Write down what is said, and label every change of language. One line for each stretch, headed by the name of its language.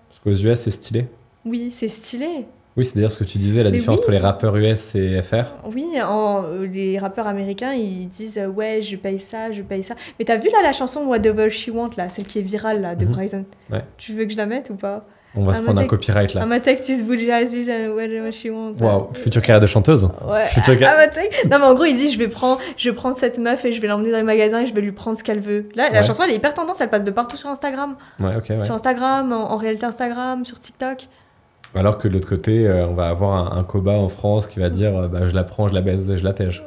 French: Parce qu'aux US, c'est stylé. Oui, c'est stylé. Oui, c'est d'ailleurs ce que tu disais, la Mais différence oui. entre les rappeurs US et FR. Oui, les rappeurs américains, ils disent ouais, je paye ça, je paye ça. Mais t'as vu là la chanson Whatever She Want, là, celle qui est virale là, de Bryson? Ouais. Tu veux que je la mette ou pas? On va se prendre un copyright là.
English: I'm a Texas bougie, whatever she want.
French: Waouh, future carrière de chanteuse. Ouais. Non, mais en gros, il dit je vais prendre cette meuf et je vais l'emmener dans les magasins et je vais lui prendre ce qu'elle veut. Là, la chanson, elle est hyper tendance, elle passe de partout sur Instagram. Ouais, ok, ouais. Sur Instagram, en réalité Instagram, sur TikTok. Alors que de l'autre côté, on va avoir un coba en France qui va dire bah, je la prends, je la baise, je la tège.